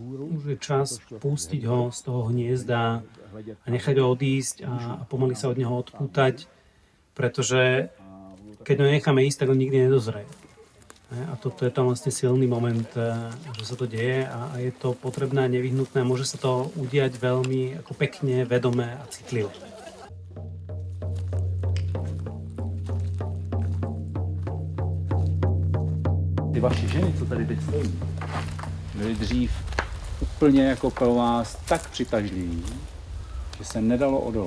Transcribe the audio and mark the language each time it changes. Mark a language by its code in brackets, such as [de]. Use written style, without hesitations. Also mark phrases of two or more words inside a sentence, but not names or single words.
[sk] Už je čas pustiť ho z toho hniezda a nechať ho odísť a pomaly sa od neho odpútať, pretože keď ho necháme ísť, tak on nikdy nedozrie. A toto je tam vlastne silný moment, že sa to deje a je to potrebné a nevyhnutné. Môže sa to udiať veľmi ako pekne, vedomé a citlivo. [cs] Ty vaše ženy, co tady teď stojí, byly dřív úplně jako pro vás tak přitažliví, že se nedalo odolat.